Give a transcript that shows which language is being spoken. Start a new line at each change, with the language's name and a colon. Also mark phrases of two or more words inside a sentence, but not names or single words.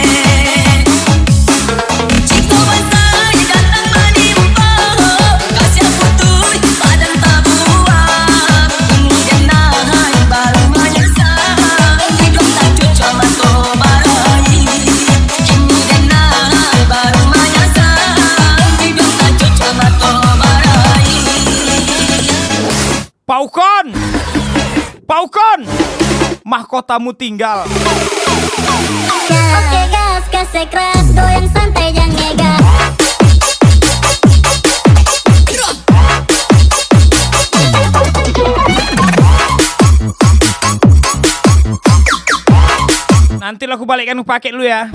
Minangkabau: Ciko basai datang menimpa Kasih putui badan tabuan Kemudian nahai baru menyesal Hidup tak cucuk mato barai Kemudian nahai baru menyesal Hidup tak cucuk mato barai
Indonesian: Pak Ukon! Pak Ukon! Mahkotamu tinggal. Oke gas, gas keras, goyang santai jangan ngegas. Nanti lah aku balikkan pakai dulu ya.